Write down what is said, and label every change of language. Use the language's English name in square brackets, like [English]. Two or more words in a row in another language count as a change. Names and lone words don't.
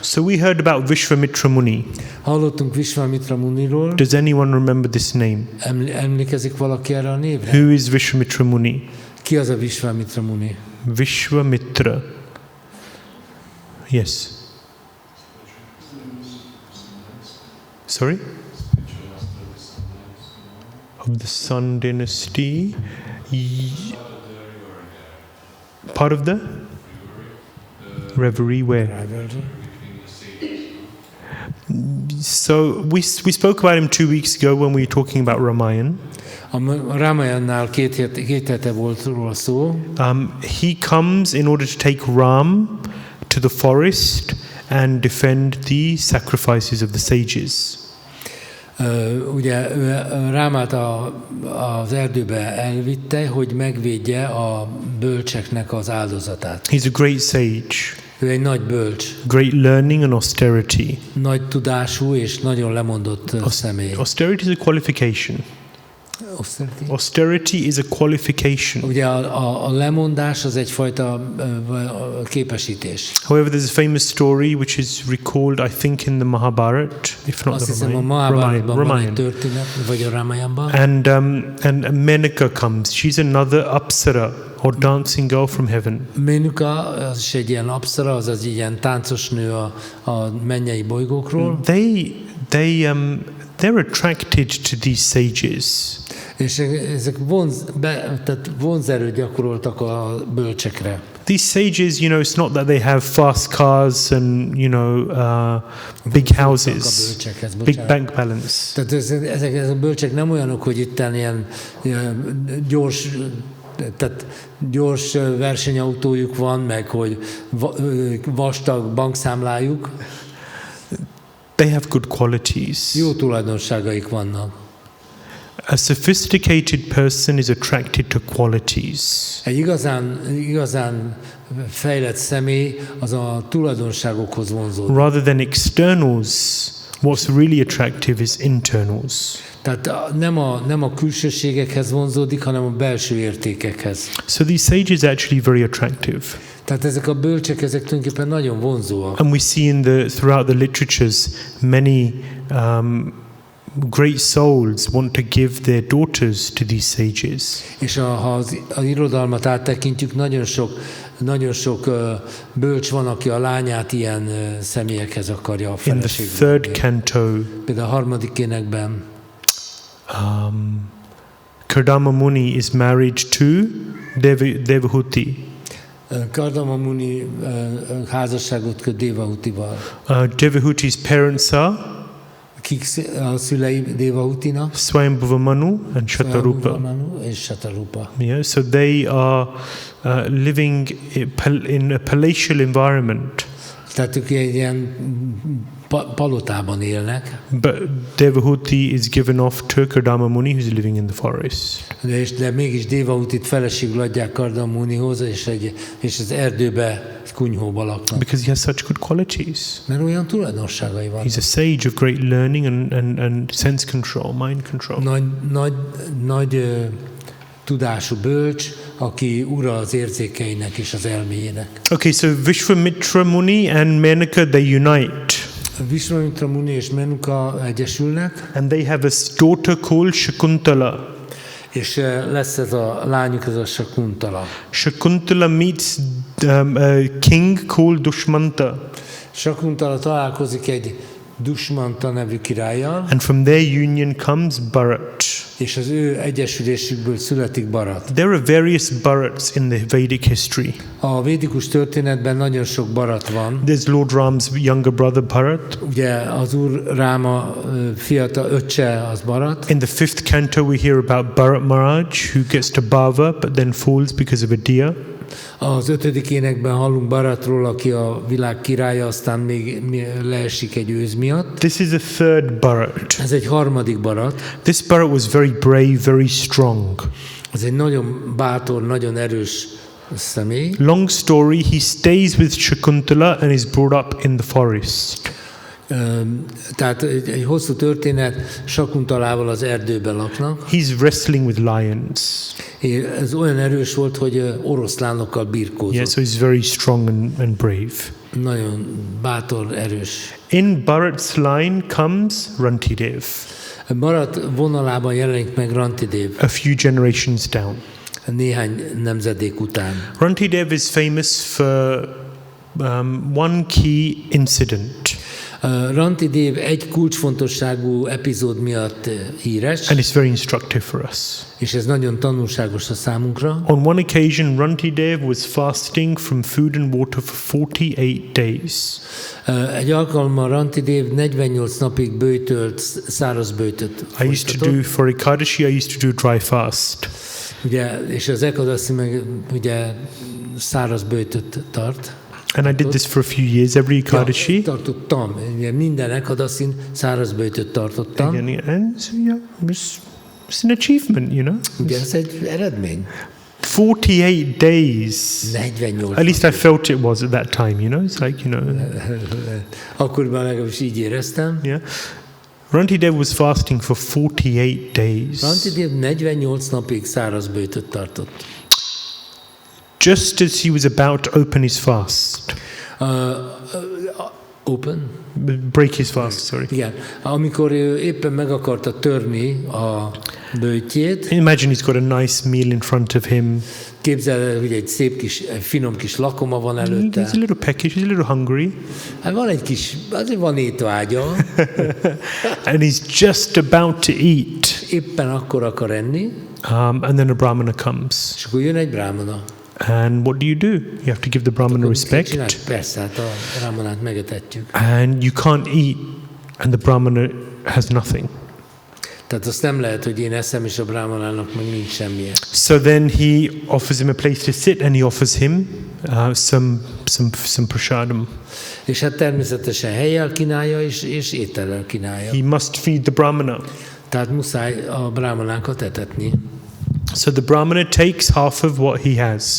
[English] So we heard about Vishvamitra Muni. [Hungarian] Hallottunk Vishvamitra Muniról. [English] Does anyone remember this name? [Hungarian] Emlékezik valaki erre a névre? [English] Who is Vishvamitra Muni? [Hungarian] Ki az a Vishvamitra Muni? [English] Vishvamitra. Yes. Sorry? Of the Sun Dynasty. Part of the? Reverie where? So we spoke about him 2 weeks ago when we were talking about Ramayana. [Hungarian] A Ramayannál két hete volt róla szó. [English] He comes in order to take Ram to the forest and defend the sacrifices of the sages. [Hungarian] Ugye Rámát az erdőbe elvitte, hogy megvédje a bölcseknek az áldozatát. [English] He's a great sage. [Hungarian] Ő egy nagy bölcs. [English] Great learning and austerity. [Hungarian] Nagy tudású és nagyon lemondott személy. [English] Austerity is a qualification. Austerity is a qualification. [Hungarian] Ugye a lemondás az egyfajta képesítés. [English] However, there's a famous story which is recalled, I think, in the Mahabharata, if not [Hungarian] Azt [English] the [Hungarian] hiszem a Mahabharatban van egy [English] Ramayana. [Hungarian] történet, vagy a Ramayanban. [English] And Menaka comes. She's another Apsara, or dancing girl from heaven. [Hungarian] Menuka, az is egy ilyen apszara, azaz egy ilyen táncos nő a mennyei bolygókról. [English] They're attracted to these sages. [Hungarian] És ezek vonzerőt gyakoroltak a bölcsekre. [English] These sages, it's not that they have fast cars and, big houses, big bank balance. [Hungarian] Tehát ezek a bölcsek nem olyanok, hogy itt ilyen gyors versenyautójuk van, meg hogy vastag bankszámlájuk. [English] They have good qualities. [Hungarian] Jó tulajdonságaik vannak. [English] A sophisticated person is attracted to qualities. [Hungarian] Egy igazán fejlett személy az a tulajdonságokhoz vonzódik. [English] Rather than externals, what's really attractive is internals. [Hungarian] Tehát nem a külsőségekhez vonzódik, hanem a belső értékekhez. [English] So these sages are actually very attractive. [Hungarian] Tehát ezek a bölcsek, ezek tulajdonképpen nagyon vonzóak. [English] And we see throughout the literatures many great souls want to give their daughters to these sages. [Hungarian] És ha az irodalmat áttekintjük, nagyon sok bölcs van, aki a lányát ilyen személyekhez akarja a feleségül. [English] In the third canto, [Hungarian] például a harmadik énekben, [English] Kardama Muni is married to Devahuti. [Hungarian] Kardama Muni házasságot köt Devahutival. [English] Devahuti's parents are [Hungarian] Kik a szülei Devahutinak? [English] Swayambhuva and Shatarupa. [Hungarian] És Shatarupa. [English] Yeah, so they are living in a palatial environment. [Hungarian] Tehát ők egy ilyen palotában élnek, [English] but Devahuti is given off to Kardama Muni, who's living in the forest. [Hungarian] de mégis Devahutit feleségül adják Kardama Munihoz, és az erdőbe, kunyhóba laknak. [English] Because he has such good qualities. [Hungarian] Mert olyan tulajdonságai vannak. [English] He's a sage of great learning and sense control, mind control. [Hungarian] Nagy tudású bölcs, aki ura az érzékeinek és az elméjének. [English] Okay, so Vishwamitra Muni and Menaka, they unite. [Hungarian] Vishwamitra Muni és Menuka egyesülnek, [English] And they have a daughter called Shakuntala. [Hungarian] és lesz ez a lányuk, ez a Shakuntala. [English] Shakuntala meets a king called Dushmanta. [Hungarian] Shakuntala találkozik egy Dushmanta nevű királlyal, [English] And from their union comes Bharat. [Hungarian] és az ő egyesülésükből születik Bharat. [English] There are various Bharats in the Vedic history. [Hungarian] A védikus történetben nagyon sok Bharat van. [English] There's Lord Ram's younger brother Bharat. [Hungarian] Ugye az úr Ráma fiatal öccse az Bharat. [English] In the 5th canto we hear about Bharat Maharaj, who gets to Bhava but then falls because of a deer. [Hungarian] Az 5. énekben hallunk Bharatról, aki a világ királya, aztán még leesik egy őz miatt. [English] This is a third Bharat. [Hungarian] Ez egy harmadik Bharat. [English] This Bharat was very brave, very strong. [Hungarian] Ez egy nagyon bátor, nagyon erős személy. [English] Long story, he stays with Shakuntala and is brought up in the forest. [Hungarian] Tehát egy hosszú történet, Shakuntalával az erdőben laknak. [English] He's wrestling with lions. [Hungarian] Ez olyan erős volt, hogy oroszlánokkal birkózott. [English] Yeah, so he's very strong and brave. [Hungarian] Nagyon bátor, erős. [English] In Bharat's line comes Rantidev, [Hungarian] Bharat vonalában jelenik meg Rantidev [English] a few generations down. [Hungarian] néhány nemzedék után. [English] Rantidev is famous for one key incident. [Hungarian] Rantidev egy kulcsfontosságú epizód miatt híres, [English] And it's very instructive for us. [Hungarian] és ez nagyon tanulságos a számunkra. [English] On one occasion, Rantidev was fasting from food and water for 48 days. [Hungarian] Egy alkalommal Rantidev 48 napig böjtölt, száraz böjtöt [English] I used to do, for Ekadashi, I used to do dry fast. [Hungarian] Ugye, és az Ekadasi meg ugye száraz bőtöt tart. [English] And I did this for a few years, every Ekadashi. [Hungarian] Ja, tartottam. Ugye minden Ekadasin száraz bőtöt tartottam. [English] And so, yeah, it's an achievement, you know. [Hungarian] Ugye ez egy eredmény. [English] 48 days. [Hungarian] 48. [English] At least I felt it was at that time, you know. It's like, you know. [Hungarian] Akkoriban legalábbis így éreztem. [English] Yeah. Rantidev was fasting for 48 days. [Hungarian] Rantidev 48 napig száraz bőtöt tartott. [English] Just as he was about to open his fast. Break his fast, sorry. [Hungarian] Igen. Amikor ő éppen meg akarta törni a bőtjét. [English] Imagine he's got a nice meal in front of him. [Hungarian] Képzeld el, hogy egy szép kis, finom kis lakoma van előtte. [English] He's a little peckish, he's a little hungry. [Hungarian] Hát van egy kis, azért van étvágya. [English] And he's just about to eat. [Hungarian] Éppen akkor akar enni. [English] And then a brahmana comes. [Hungarian] És akkor jön egy brahmana. [English] And what do? You have to give the brahmana respect. [Hungarian] Persze, hát a brahmanát megetetjük. [English] And you can't eat, and the brahmana has nothing. [Hungarian] Tehát azt nem lehet, hogy én eszem, és a brahmanának meg nincs semmilyen. [English] So then he offers him a place to sit, and he offers him some prasadam. [Hungarian] És hát természetesen helyjel kínálja, és étellel kínálja. [English] He must feed the brahmana. [Hungarian] Tehát muszáj a brahmanákat etetni. [English] So the brahmana takes half of what he has.